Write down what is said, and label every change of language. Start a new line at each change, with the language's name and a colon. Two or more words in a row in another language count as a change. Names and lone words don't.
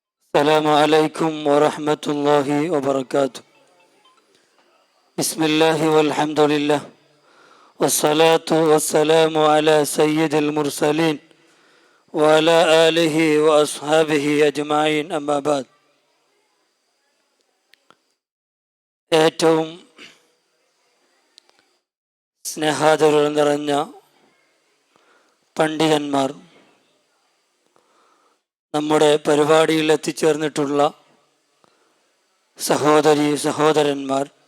Arabic: السلام عليكم ورحمة الله وبركاته. بسم الله والحمد لله والصلاة والسلام على سيد المرسلين وعلى آله وأصحابه أجمعين أما بعد.
Malayalam: ഏറ്റവും സ്നേഹാദരം നിറഞ്ഞ പണ്ഡിതന്മാർ, നമ്മുടെ പരിപാടിയിൽ എത്തിച്ചേർന്നിട്ടുള്ള സഹോദരി സഹോദരന്മാർ,